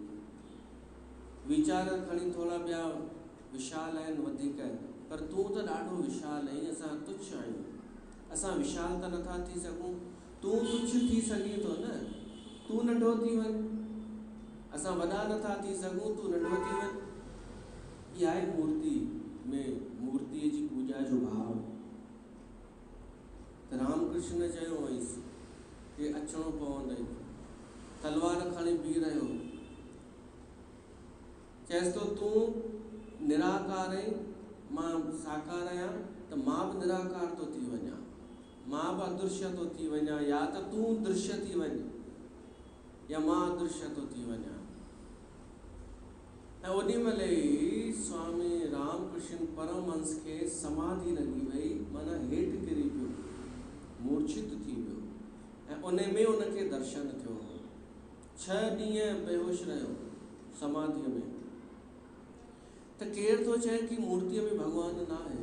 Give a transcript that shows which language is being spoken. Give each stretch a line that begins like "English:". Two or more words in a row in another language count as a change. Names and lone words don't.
Sindhi: वीचार खणी थोड़ा ॿिया विशाल आहिनि वधीक, पर तूं त ॾाढो विशाल आहीं, असां तुच्छ आहियूं। असां विशाल त नथा थी सघूं, तूं तुच्छ थी सघीं थो न, तूं नंढो थी वञ। असां वॾा नथा थी सघूं, तूं नंढो थी वञ। इहा आहे मूर्ति में मूर्तिअ जी पूजा जो भाव। त रामकृष्ण चयो हुयसि कि अचणो पवंदई। तलवार खणी बीह रहियो, चएसि थो तूं निराकार आहीं, मां साकार आहियां, त मां बि निराकार थो थी वञा, मां बि अदृश्य थो थी वञा, या त तूं दृश्य थी वञ या मां अदृश्य थो थी वञा। ऐं ओॾी महिल ई स्वामी रामकृष्ण परमहंस खे समाधि लॻी वई, माना हेठि किरी पियो, मूर्छित थी वियो, ऐं उन में उनखे दर्शन थियो। 6 ॾींहं बेहोश रहियो समाधिअ में। त केरु थो चए कि मूर्तिअ में भगवान न आहे?